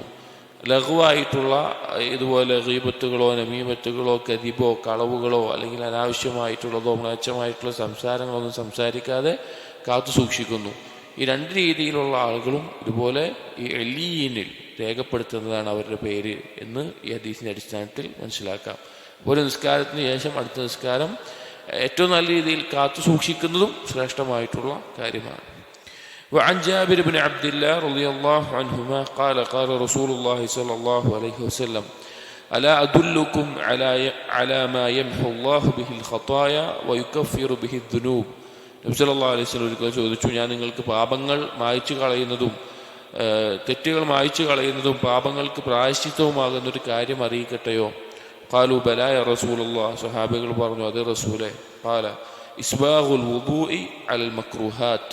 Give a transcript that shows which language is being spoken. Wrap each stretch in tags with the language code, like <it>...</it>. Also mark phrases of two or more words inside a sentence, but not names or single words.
<ml>ലഘുവായിട്ടുള്ള ഇതുപോലെ ഗീബത്തുകളോ നമീമത്തുകളോ കദിബോ കളവുകളോ അല്ലെങ്കിൽ അനാവശ്യമായിട്ടുള്ളതോ മ്ലേച്ഛമായിട്ടുള്ള സംസാരങ്ങളൊന്നും സംസാരിക്കാതെ കാത്തു സൂക്ഷിക്കുന്നു. ഈ രണ്ട് രീതിയിലുള്ള ആളുകളും ഇതുപോലെ ഈ ഇല്ലിയീനിൽ രേഖപ്പെടുത്തുന്നതാണ് അവരുടെ പേര് എന്ന് ഈ ഹദീസിൻ്റെ അടിസ്ഥാനത്തിൽ മനസ്സിലാക്കാം. ഒരു നിസ്കാരത്തിന് ശേഷം അടുത്ത നിസ്കാരം ഏറ്റവും നല്ല രീതിയിൽ കാത്തു സൂക്ഷിക്കുന്നതും ശ്രേഷ്ഠമായിട്ടുള്ള കാര്യമാണ്.</ml> <ar>وعن جابر بن عبد الله رضي الله عنهما قال قال رسول الله صلى الله عليه وسلم ألا أدلكم على ما يمحو الله به الخطايا ويكفر به الذنوب.</ar> <ml>നബി</ml> <ar>صلى الله عليه وسلم</ar> <ml>ഒരിക്കൽ ചോദിച്ചു, ഞാൻ നിങ്ങൾക്ക് പാപങ്ങൾ മായ്ച്ചു കളയുന്നതും തെറ്റുകൾ മായ്ച്ചു കളയുന്നതും പാപങ്ങൾക്ക് പ്രായശ്ചിത്തവുമാകുന്നൊരു കാര്യം അറിയിക്കട്ടെയോ?</ml> <ar>قالوا بلى يا رسول الله.</ar> <ml>സ്വഹാബികൾ പറഞ്ഞു, അതേ റസൂലേ.</ml> <ar>قال إسباغ الوضوء على المكاره.</ar>